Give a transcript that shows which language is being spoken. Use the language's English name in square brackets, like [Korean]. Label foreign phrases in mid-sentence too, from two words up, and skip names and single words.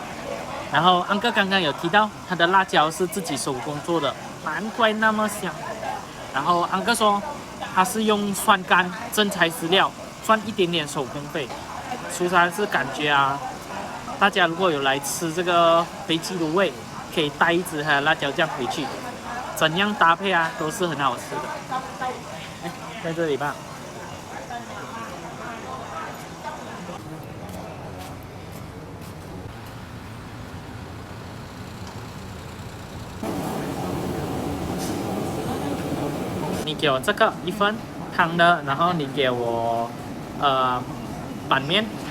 [Chinese] 然後安哥剛剛有提到，他的辣椒是自己手工做的，難怪那麼香。然後安哥說，他是用酸乾真材實料，賺一點點手工費。蘇珊是感覺啊，大家如果有來吃這個肥雞滷味，可以帶一支他的辣椒醬回去，怎樣搭配啊，都是很好吃的。在这里吧。你给我这个1份汤的，然后你给我板面。